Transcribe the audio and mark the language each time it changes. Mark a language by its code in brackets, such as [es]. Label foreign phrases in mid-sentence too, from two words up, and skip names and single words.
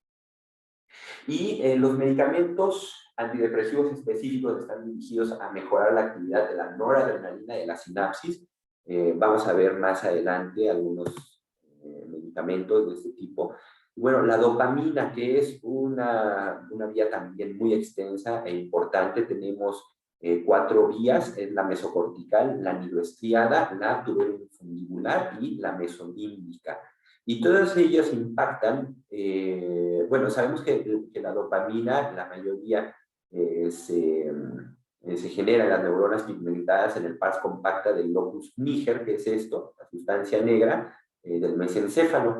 [es] Y los medicamentos antidepresivos específicos están dirigidos a mejorar la actividad de la noradrenalina de la sinapsis. Vamos a ver más adelante algunos medicamentos de este tipo. Y bueno, la dopamina, que es una vía también muy extensa e importante, tenemos 4 vías, es la mesocortical, la nigroestriada, la tuberofundibular y la mesolímbica. Y todas ellas impactan, bueno, sabemos que la dopamina, la mayoría se genera en las neuronas pigmentadas en el pars compacta del locus niger, que es esto, la sustancia negra del mesencéfalo.